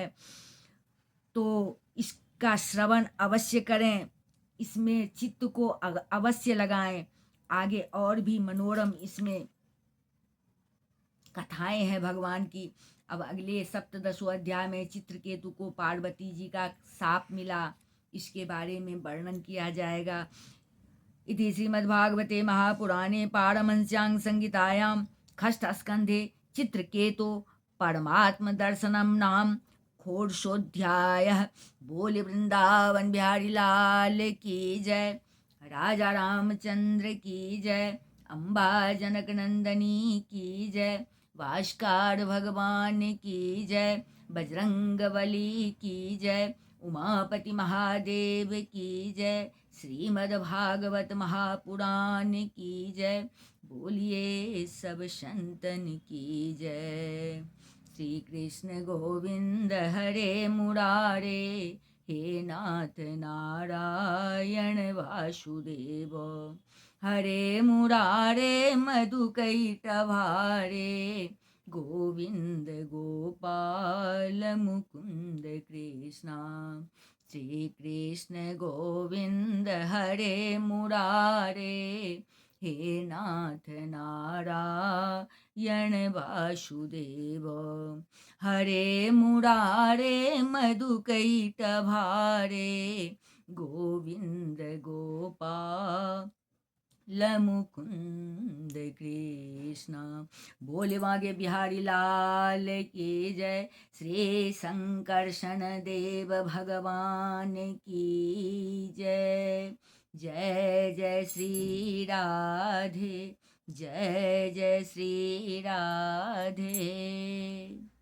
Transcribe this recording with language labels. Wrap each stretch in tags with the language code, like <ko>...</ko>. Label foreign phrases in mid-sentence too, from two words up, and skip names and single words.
<hi>तो इसका श्रवण अवश्य करें, इसमें चित्त को अवश्य लगाएं। आगे और भी मनोरम इसमें कथाएं हैं भगवान की। अब अगले सप्तदशों अध्याय में चित्रकेतु को पार्वती जी का साप मिला, इसके बारे में वर्णन किया जाएगा।</hi> <sa>इति श्रीमद्भागवते महापुराणे पारमहंस्यां संहितायां षष्ठस्कन्धे चित्रकेतो परमात्म दर्शनम नाम षोडशोऽध्यायः।</sa> <hi>बोले वृंदावन बिहारी लाल की जय, राजा रामचंद्र की जय, अम्बा जनक नंदनी की जय, भास्कर भगवान की जय, बजरंग बली की जय, उमापति महादेव की जय, श्रीमद्भागवत महापुराण की जय। बोलिए सब संतन की जय।</hi> <sa>श्री कृष्ण गोविंद हरे मुरारे, हे नाथ नारायण वासुदेव। हरे मुरारे मधुकैटभारे, गोविंद गोपाल मुकुंद कृष्णा। श्री कृष्ण गोविंद हरे मुरारे, हे नाथ नारायण वासुदेव। हरे मुरारे मधुकैटभारे, गोविंद गोपाल मुकुंद कृष्ण।</sa> <hi>बोले बागे बिहारी लाल की जय। श्री संकर्षण देव भगवान की जय। जय जय श्री राधे, जय जय श्री राधे।</hi>